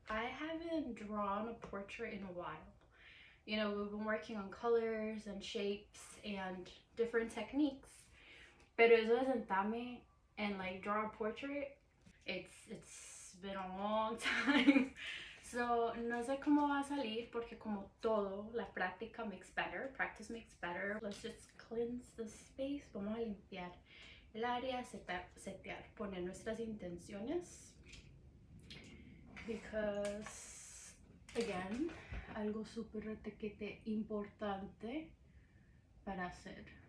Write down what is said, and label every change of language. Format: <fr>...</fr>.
<en>I haven't drawn a portrait in a while. You know, we've been working on colors and shapes and different techniques,</en> <es>pero eso de sentarme</es> <en>and like draw a portrait, it's been a long time.</en> <es>So no sé cómo va a salir porque como todo, la práctica</es> <en>makes better, practice makes better. Let's just cleanse the space.</en> <es>Vamos a limpiar el área, setear, poner nuestras intenciones,</es> <en>because again,</en> <es>algo súper retequete importante para hacer.</es>